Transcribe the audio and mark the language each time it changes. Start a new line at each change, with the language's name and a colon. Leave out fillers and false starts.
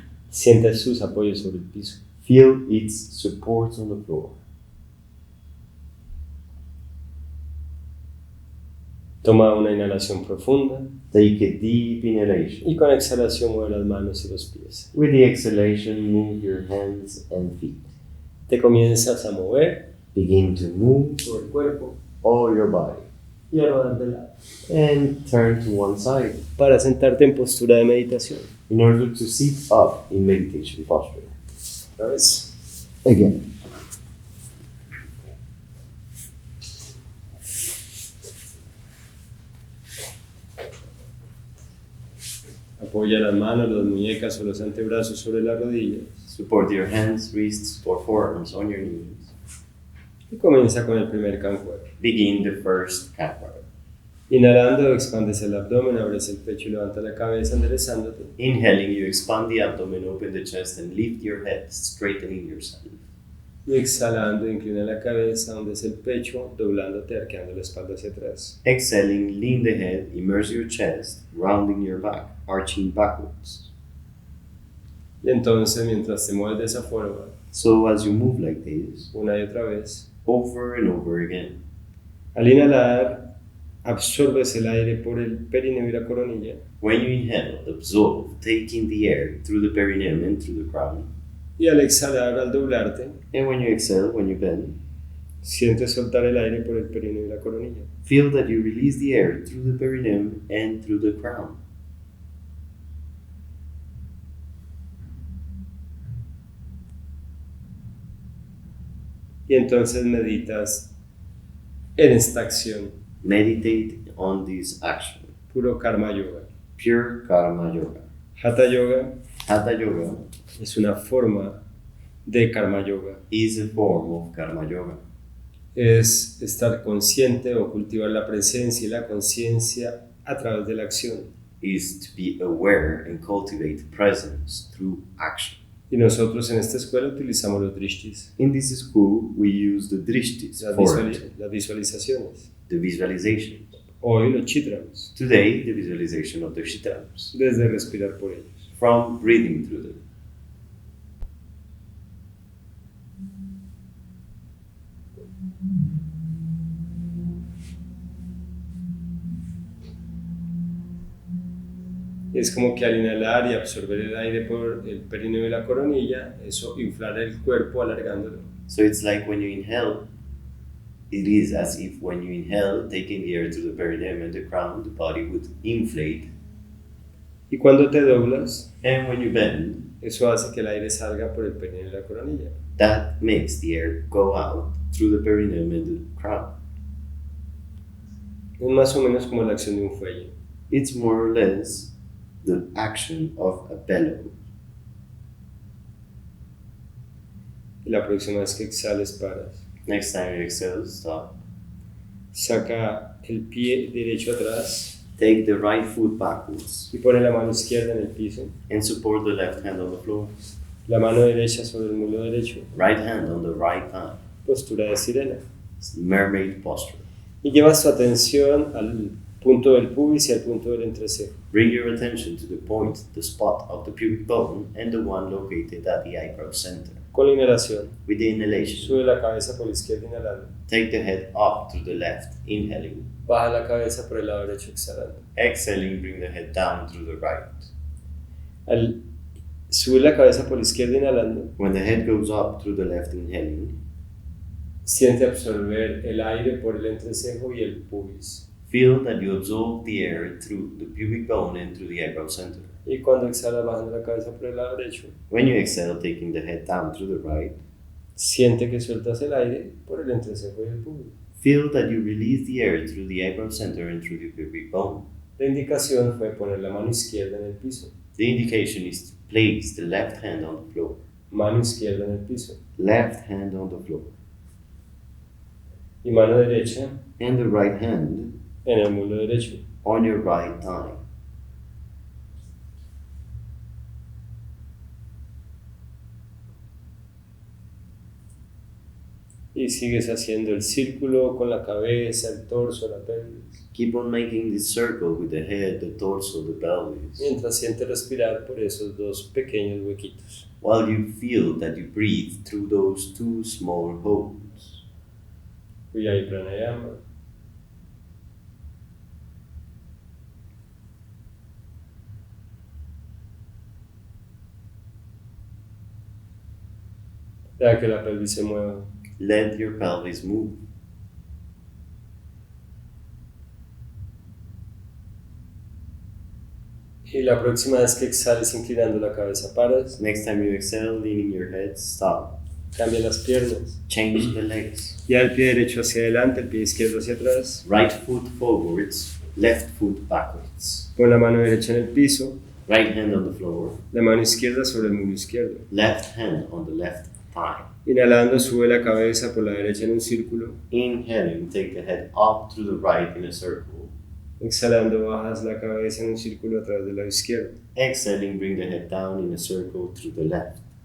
Spanish: Siente sus apoyos sobre el piso.
English: Feel its support on the floor.
Spanish: Toma una inhalación profunda
English: Take a deep inhalation.
Spanish: y con exhalación mueve las manos y los pies.
English: With the exhalation, move your hands and feet.
Spanish: Te comienzas a mover
English: Begin to move
Spanish: por el cuerpo
English: all your body.
Spanish: y a rodar de lado.
English: And turn to one side
Spanish: Para sentarte en postura de meditación.
English: in order to sit up in meditation posture.
Spanish: Otra vez.
English: Again.
Spanish: Apoya las manos, las muñecas o los antebrazos sobre las rodillas.
English: Support your hands, wrists, or forearms on your knees.
Spanish: Y comienza con el primer Kankuebs.
English: Begin the first Kankuebs.
Spanish: Inhalando, expandes el abdomen, abres el pecho y levanta la cabeza enderezándote.
English: Inhaling, you expand the abdomen, open the chest, and lift your head, straightening yourself.
Spanish: Y exhalando, inclina la cabeza, hundes el pecho, doblándote, arqueando la espalda hacia atrás.
English: Exhaling, lean the head, immerse your chest, rounding your back, arching backwards.
Spanish: Y entonces, mientras te mueves de esa forma,
English: So as you move like this,
Spanish: una y otra vez,
English: over and over again.
Spanish: al inhalar, absorbes el aire por el perineo y la coronilla.
English: When you inhale, absorb, taking the air through the perineum and through the crown.
Spanish: Y al exhalar, al doblarte,
English: And when you exhale, when you bend,
Spanish: sientes soltar el aire por el perineo y la coronilla.
English: feel that you release the air through the perineum and through the crown.
Spanish: Y entonces meditas en esta acción,
English: Meditate on this action.
Spanish: puro karma yoga.
English: Pure karma yoga.
Spanish: Hatha yoga
English: Hatha yoga
Spanish: es una forma de karma yoga.
English: is a form of karma yoga.
Spanish: Es estar consciente o cultivar la presencia y la conciencia a través de la acción.
English: Is to be aware and cultivate presence through action.
Spanish: Y nosotros en esta escuela utilizamos los drishtis,
English: In this school, we use the drishtis for it,
Spanish: las visualizaciones.
English: the visualization.
Spanish: Hoy los chitrams,
English: Today, the visualization of the chakras,
Spanish: desde respirar por ellos.
English: from breathing through them.
Spanish: Es como que al inhalar y absorber el aire por el perineo y la coronilla, eso inflara el cuerpo alargándolo.
English: So it's like when you inhale, it is as if when you inhale, taking the air through the perineum and the crown, the body would inflate.
Spanish: Y cuando te doblas,
English: And when you bend,
Spanish: eso hace que el aire salga por el perineo y la coronilla.
English: that makes the air go out through the perineum and the crown.
Spanish: Es más o menos como la acción de un fuelle.
English: It's more or less the action of a bellow.
Spanish: Y la próxima vez que exhales, paras.
English: Next time you exhale, stop.
Spanish: Saca el pie derecho atrás
English: Take the right foot backwards
Spanish: y pone la mano izquierda en el piso.
English: and support the left hand on the floor.
Spanish: La mano derecha sobre el muslo derecho.
English: Right hand on the right thigh.
Spanish: Postura de sirena.
English: Mermaid posture.
Spanish: Y llevas tu atención al punto del pubis y al punto del entrecejo.
English: Bring your attention to the point, the spot of the pubic bone, and the one located at the eyebrow center.
Spanish: Con la inhalación,
English: With the inhalation,
Spanish: sube la cabeza por la izquierda inhalando.
English: take the head up to the left, inhaling.
Spanish: Baja la cabeza por el lado derecho exhalando.
English: Exhaling, bring the head down through the right.
Spanish: Al subir la cabeza por la izquierda inhalando,
English: When the head goes up through the left, inhaling,
Spanish: siente absorber el aire por el entrecejo y el pubis.
English: feel that you absorb the air through the pubic bone and through the eyebrow center.
Spanish: Y cuando exhalas, bajando la cabeza por el lado derecho,
English: When you exhale, taking the head down through the right,
Spanish: siente que sueltas el aire por el entrecejo y el pubis.
English: feel that you release the air through the eyebrow center and through the pubic bone.
Spanish: La indicación fue poner la mano izquierda en el piso.
English: The indication is to place the left hand on the floor.
Spanish: Mano izquierda en el piso.
English: Left hand on the floor.
Spanish: Y mano derecha
English: And the right hand
Spanish: en el muslo derecho.
English: on your right thigh.
Spanish: Y sigues haciendo el círculo con la cabeza, el torso, la pelvis.
English: Keep on making this circle with the head, the torso, the pelvis.
Spanish: Mientras sientes respirar por esos dos pequeños huequitos.
English: While you feel that you breathe through those two small holes.
Spanish: IKY pranayama. Deja que la pelvis se mueva.
English: Let your pelvis move.
Spanish: Y la próxima vez que exhales inclinando la cabeza, paras.
English: Next time you exhale, leaning your head, stop.
Spanish: Cambia las piernas.
English: Change the legs.
Spanish: Ya el pie derecho hacia adelante, el pie izquierdo hacia atrás.
English: Right foot forwards, left foot backwards.
Spanish: Pon la mano derecha en el piso,
English: Right hand on the floor,
Spanish: la mano izquierda sobre el muslo izquierdo.
English: left hand on the left thigh.
Spanish: Inhalando, sube la cabeza por la derecha en un círculo.
English: Inhaling, take the head up to the right in a circle.
Spanish: Exhalando, bajas la cabeza en un círculo a través del lado izquierdo.
English: Exhaling, bring the head down in a circle through the left.